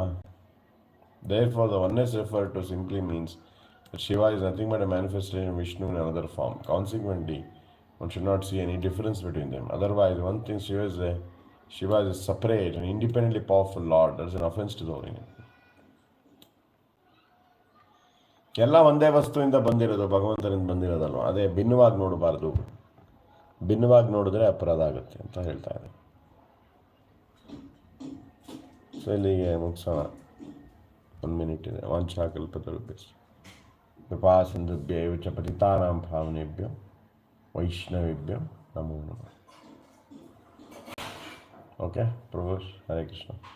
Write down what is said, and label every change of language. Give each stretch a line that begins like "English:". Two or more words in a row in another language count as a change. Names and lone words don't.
English: Therefore, the oneness referred to simply means that Shiva is nothing but a manifestation of Vishnu in another form. Consequently, one should not see any difference between them. Otherwise, one thinks Shiva is a separate and independently powerful Lord. That is an offense to the holy name.
Kannada: ಎಲ್ಲ ಒಂದೇ ವಸ್ತುವಿಂದ ಬಂದಿರೋದು, ಭಗವಂತನಿಂದ ಬಂದಿರೋದಲ್ವ, ಅದೇ ಭಿನ್ನವಾಗಿ ನೋಡಬಾರ್ದು. ಭಿನ್ನವಾಗಿ ನೋಡಿದ್ರೆ ಅಪರಾಧ ಆಗುತ್ತೆ ಅಂತ ಹೇಳ್ತಾ ಇದೆ. ಸೊ ಇಲ್ಲಿಗೆ ಮುಗಿಸೋಣ. 1 minute ಇದೆ. ವಾಂಛಾಕಲ್ಪತರುಭ್ಯಶ್ಚ ಕೃಪಾ ಸಿಂಧುಭ್ಯೈವ ಚ ಪತಿತಾನಾಂ ಪಾವನೇಭ್ಯೋ ವೈಷ್ಣವೇಭ್ಯೋ ನಮೋ ನಮಃ. ಓಕೆ ಪ್ರಭು, ಹರೇ ಕೃಷ್ಣ.